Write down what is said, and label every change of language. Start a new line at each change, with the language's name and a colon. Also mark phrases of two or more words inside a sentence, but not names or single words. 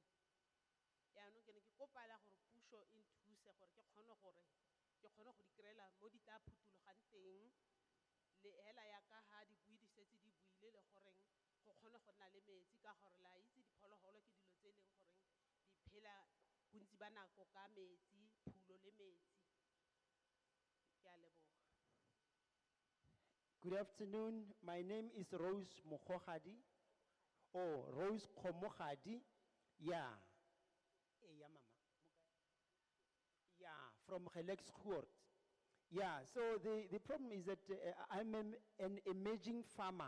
Tswana: Yaanong ke ne ke kopala gore puso e nthuse gore ke kgone go di kry-ela mo di tla phuthulogang teng le hela ya ka ha dibui di setse di buile le goreng go kgone go nna le metsi ka gore la itse diphologolo ke dilo tse e leng goreng di phela bontsi ba nako ka metsi, phulo le metsi. Ke a leboga.
English: Good afternoon. My name is Rose Mokhogadi, or Rose Khomogadi. Yeah. Yeah, Mama. Yeah, from Gelexcourt. Yeah, so the problem is that I'm an emerging farmer.